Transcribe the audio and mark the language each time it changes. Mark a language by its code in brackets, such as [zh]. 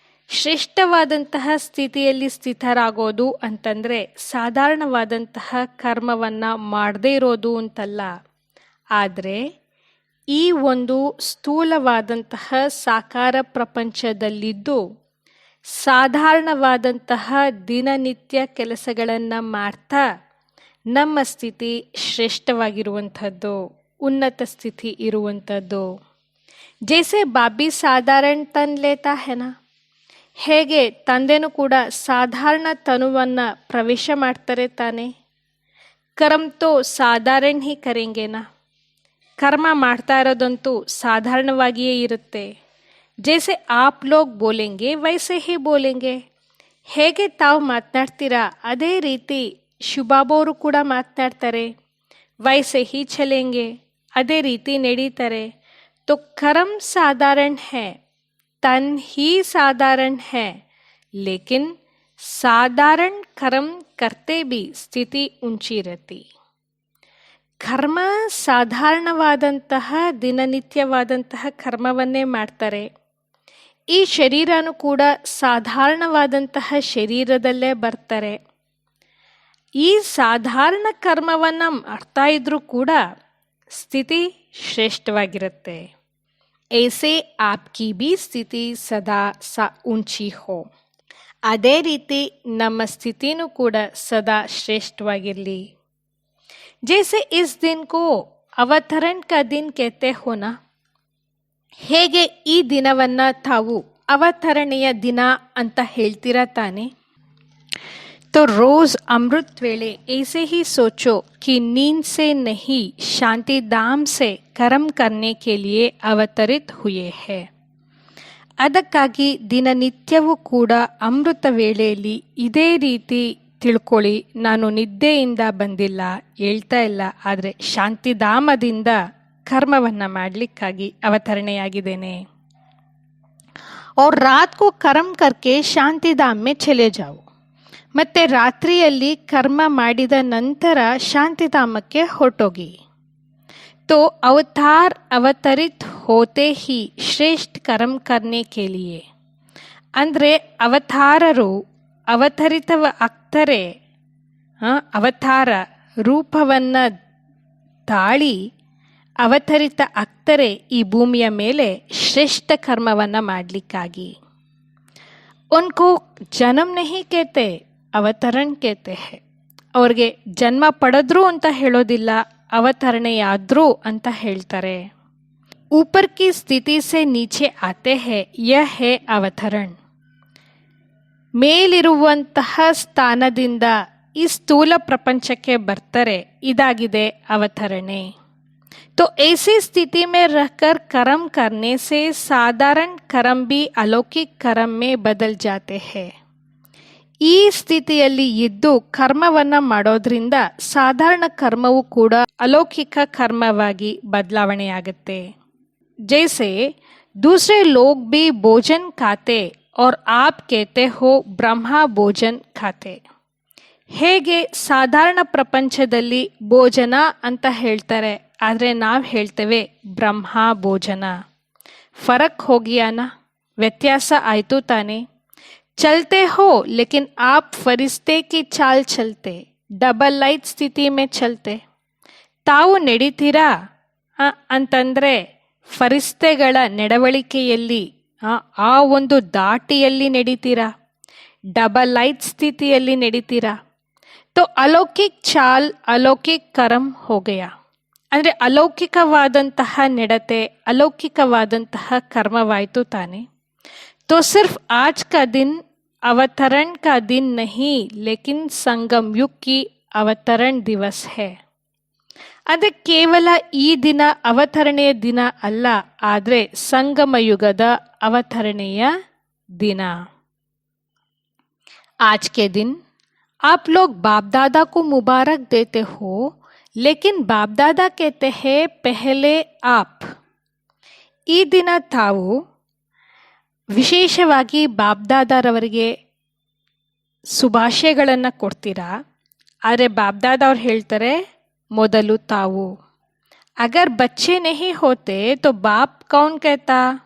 [kn] ಶ್ರೇಷ್ಠವಾದಂತಹ ಸ್ಥಿತಿಯಲ್ಲಿ ಸ್ಥಿತರಾಗೋದು ಅಂತಂದರೆ ಸಾಧಾರಣವಾದಂತಹ ಕರ್ಮವನ್ನು ಮಾಡದೇ ಇರೋದು ಅಂತಲ್ಲ, ಆದರೆ ಈ ಒಂದು ಸ್ಥೂಲವಾದಂತಹ ಸಾಕಾರ ಪ್ರಪಂಚದಲ್ಲಿದ್ದು ಸಾಧಾರಣವಾದಂತಹ ದಿನನಿತ್ಯ ಕೆಲಸಗಳನ್ನು ಮಾಡ್ತಾ ನಮ್ಮ ಸ್ಥಿತಿ ಶ್ರೇಷ್ಠವಾಗಿರುವಂಥದ್ದು, ಉನ್ನತ ಸ್ಥಿತಿ ಇರುವಂಥದ್ದು. [hi] ಜೈಸೆ ಬಾಬಿ ಸಾಧಾರಣ ತನ್ ಲೇತಾ ಹೆನಾ, [kn] ಹೇಗೆ ತಂದೆನೂ ಕೂಡ ಸಾಧಾರಣ ತನುವನ್ನು ಪ್ರವೇಶ ಮಾಡ್ತಾರೆ ತಾನೆ. [hi] ಕರ್ಮ ತೋ ಸಾಧಾರಣ ಹಿ ಕರೆಂಗೆನಾ, [kn] ಕರ್ಮ ಮಾಡ್ತಾ ಇರೋದಂತೂ ಸಾಧಾರಣವಾಗಿಯೇ ಇರುತ್ತೆ. [hi] ಜೈಸೆ ಆಪ್ ಲೋಗ್ ಬೋಲೆಂಗೆ ವೈಸೆ ಹಿ ಬೋಲೆಂಗೆ, [kn] ಹೇಗೆ ತಾವು ಮಾತನಾಡ್ತೀರಾ ಅದೇ ರೀತಿ ಶಿವಬಾಬಾವರು ಕೂಡ ಮಾತನಾಡ್ತಾರೆ. [hi] ವೈಸೆ ಹಿ ಚಲೆಂಗೆ, [kn] ಅದೇ ರೀತಿ ನಡೀತಾರೆ. [hi] तो कर्म साधारण है, तन ही साधारण है, लेकिन साधारण कर्म करते भी स्थिति ऊंची रहती. [kn] ಕರ್ಮ ಸಾಧಾರಣವಾದಂತಹ ದಿನನಿತ್ಯವಾದಂತಹ ಕರ್ಮವನ್ನೇ ಮಾಡ್ತಾರೆ. ಈ ಶರೀರನೂ ಕೂಡ ಸಾಧಾರಣವಾದಂತಹ ಶರೀರದಲ್ಲೇ ಬರ್ತಾರೆ. ಈ ಸಾಧಾರಣ ಕರ್ಮವನ್ನು ಮಾಡ್ತಾ ಇದ್ರೂ ಕೂಡ ಸ್ಥಿತಿ ಶ್ರೇಷ್ಠವಾಗಿರುತ್ತೆ. [hi] ऐसे आपकी भी स्थिति सदा सा ऊंची हो. [kn] ಅದೇ ರೀತಿ ನಮ್ಮ ಸ್ಥಿತಿನೂ ಕೂಡ ಸದಾ ಶ್ರೇಷ್ಠವಾಗಿರಲಿ. [hi] ಜೈಸೆ ಇಸ್ ದಿನ್ ಕೋ ಅವತರಣ್ ಕಾ ದಿನ್ ಕೇತೆ ಹೋನಾ, [kn] ಹೇಗೆ ಈ ದಿನವನ್ನ ತಾವು ಅವತರಣೆಯ ದಿನ ಅಂತ ಹೇಳ್ತೀರಾ ತಾನೆ. [hi] तो रोज अमृत वेले ऐसे ही सोचो कि नींद से नहीं शांति धाम से कर्म करने के लिए अवतरित हुए हैं. [kn] ಅದಕ್ಕಾಗಿ ದಿನನಿತ್ಯವೂ ಕೂಡ ಅಮೃತ ವೇಳೆಯಲ್ಲಿ ಇದೇ ರೀತಿ ತಿಳ್ಕೊಳ್ಳಿ, ನಾನು ನಿದ್ದೆಯಿಂದ ಬಂದಿಲ್ಲ, ಹೇಳ್ತಾ ಇಲ್ಲ, ಆದರೆ ಶಾಂತಿಧಾಮದಿಂದ ಕರ್ಮವನ್ನು ಮಾಡಲಿಕ್ಕಾಗಿ ಅವತರಣೆಯಾಗಿದ್ದೇನೆ. [hi] और रात को कर्म करके शांतिधाम में चले जाओ. [kn] ಮತ್ತೆ ರಾತ್ರಿಯಲ್ಲಿ ಕರ್ಮ ಮಾಡಿದ ನಂತರ ಶಾಂತಿಧಾಮಕ್ಕೆ ಹೊರಟೋಗಿ. [hi] तो अवतार अवतरित होते ही श्रेष्ठ कर्म करने के लिए, [kn] ಅಂದರೆ ಅವತಾರರು ಅವತರಿತವ ಆಗ್ತಾರೆ, ಅವತಾರ ರೂಪವನ್ನು ತಾಳಿ ಅವತರಿತ ಆಗ್ತಾರೆ ಈ ಭೂಮಿಯ ಮೇಲೆ ಶ್ರೇಷ್ಠ ಕರ್ಮವನ್ನು ಮಾಡಲಿಕ್ಕಾಗಿ. [hi] ಉನ್ಕೋ ಜನ್ಮ ನಹಿ ಕೇತೆ ಅವತರಣ್ ಕೇತೆ ಹೇ, [kn] ಅವ್ರಿಗೆ ಜನ್ಮ ಪಡೆದ್ರು ಅಂತ ಹೇಳೋದಿಲ್ಲ, ಅವತರಣೆಯಾದ್ರು ಅಂತ ಹೇಳ್ತಾರೆ. [hi] ऊपर की स्थिति से नीचे आते हैं, यह है ಅವತರಣ್. [kn] ಮೇಲಿರುವಂತಹ ಸ್ಥಾನದಿಂದ ಈ ಸ್ಥೂಲ ಪ್ರಪಂಚಕ್ಕೆ ಬರ್ತಾರೆ, ಇದಾಗಿದೆ ಅವತರಣೆ. [hi] तो ऐसी स्थिति में रहकर कर्म करने से साधारण कर्म भी अलौकिक कर्म में बदल जाते हैं. [kn] ಈ ಸ್ಥಿತಿಯಲ್ಲಿ ಇದ್ದು ಕರ್ಮವನ್ನು ಮಾಡೋದ್ರಿಂದ ಸಾಧಾರಣ ಕರ್ಮವೂ ಕೂಡ ಅಲೌಕಿಕ ಕರ್ಮವಾಗಿ ಬದಲಾವಣೆಯಾಗುತ್ತೆ. [hi] जैसे दूसरे लोग भी भोजन खाते और आप कहते हो ಬ್ರಹ್ಮ ಭೋಜನ ಖಾತೆ. [kn] ಹೇಗೆ ಸಾಧಾರಣ ಪ್ರಪಂಚದಲ್ಲಿ ಭೋಜನ ಅಂತ ಹೇಳ್ತಾರೆ, ಆದರೆ ನಾವು ಹೇಳ್ತೇವೆ ಬ್ರಹ್ಮ ಭೋಜನ. [hi] ಫರಕ್ ಹೋಗಿಯಾನ, [kn] ವ್ಯತ್ಯಾಸ ಆಯಿತು ತಾನೆ. [hi] चलते हो लेकिन आप फरिश्ते की चाल चलते, डबल लाइट ಸ್ಥಿತಿ में चलते. [kn] ತಾವು ನಡೀತೀರಾ ಅಂತಂದರೆ ಫರಿಸ್ತೆಗಳ ನಡವಳಿಕೆಯಲ್ಲಿ ಆ ಒಂದು ದಾಟಿಯಲ್ಲಿ ನಡೀತೀರಾ, ಡಬಲ್ ಲೈಟ್ ಸ್ಥಿತಿಯಲ್ಲಿ ನಡೀತೀರಾ. [hi] तो अलौकिक ಚಾಲ್ ಅಲೌಕಿಕ್ ಕರ್ಮ हो गया, [kn] ಅಂದರೆ ಅಲೌಕಿಕವಾದಂತಹ ನಡತೆ ಅಲೌಕಿಕವಾದಂತಹ ಕರ್ಮವಾಯಿತು ತಾನೆ. [hi] तो सिर्फ आज का दिन अवतरण का दिन नहीं, लेकिन संगम युग की अवतरण दिवस है. [kn] ಅಂದರೆ ಕೇವಲ ಈ ದಿನ ಅವತರಣೆಯ ದಿನ ಅಲ್ಲ, ಆದರೆ ಸಂಗಮ ಯುಗದ ಅವತರಣೆಯ ದಿನ. [hi] आज के दिन आप लोग बाप दादा को मुबारक देते हो, लेकिन बाप दादा कहते हैं पहले आप. [kn] ಈ ದಿನ ತಾವು ವಿಶೇಷವಾಗಿ ಬಾಬ್ದಾದಾರವರಿಗೆ ಶುಭಾಶಯಗಳನ್ನು ಕೊಡ್ತೀರಾ, ಆದರೆ ಬಾಬ್ದಾದವ್ರು ಹೇಳ್ತಾರೆ ಮೊದಲು ತಾವು. [hi] ಅಗರ್ ಬಚ್ಚೆ ನಹಿ ಹೋತೆ ತೋ ಬಾಪ್ ಕೌನ್ ಕೇತಾ.